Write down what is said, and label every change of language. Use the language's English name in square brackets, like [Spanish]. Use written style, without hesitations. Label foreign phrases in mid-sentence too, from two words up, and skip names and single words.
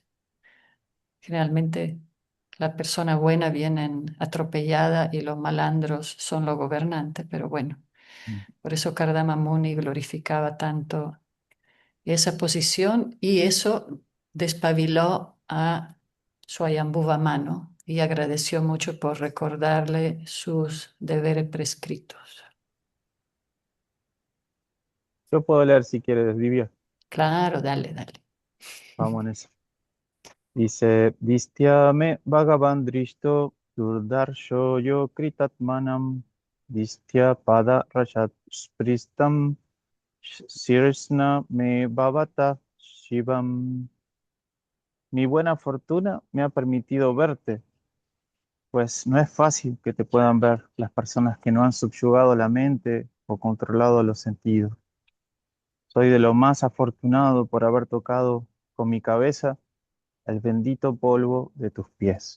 [Spanish] Generalmente la persona buena viene atropellada y los malandros son los gobernantes, pero bueno, por eso Kardama Muni glorificaba tanto esa posición y eso despabiló a Swayambhuva Mano y agradeció mucho por recordarle sus deberes prescritos. Yo puedo leer si quieres, Divya. Claro, dale, dale. Vamos en eso. Dice, [Sanskrit] दिष्ट्या मे भगवान् दृष्टो दुर्दर्शो यो ऽकृतात्मनाम् दिष्ट्या पाद रजः स्पृष्टं शीर्ष्णा मे भवतः शिवम्. [Spanish] Mi buena fortuna me ha permitido verte, pues no es fácil que te puedan ver las personas que no han subyugado la mente o controlado los sentidos. Soy de lo más afortunado por haber tocado con mi cabeza el bendito polvo de tus pies.